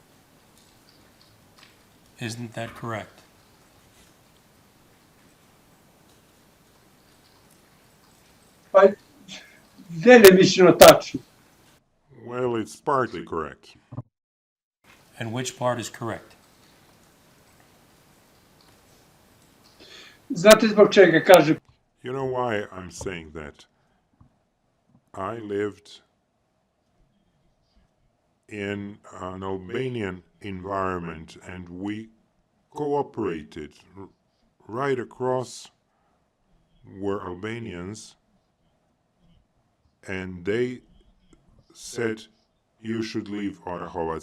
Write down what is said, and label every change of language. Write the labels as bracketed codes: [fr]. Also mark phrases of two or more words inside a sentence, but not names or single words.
[en] Isn't that correct? [sr] pa delimično tačno. [en] Well, it's partly correct. And which part is correct? [sr] Znate zbog čega kažem? [en] You know why I'm saying that? I lived in an Albanian environment and we cooperated. Right across were Albanians and they said you should leave Orahovac.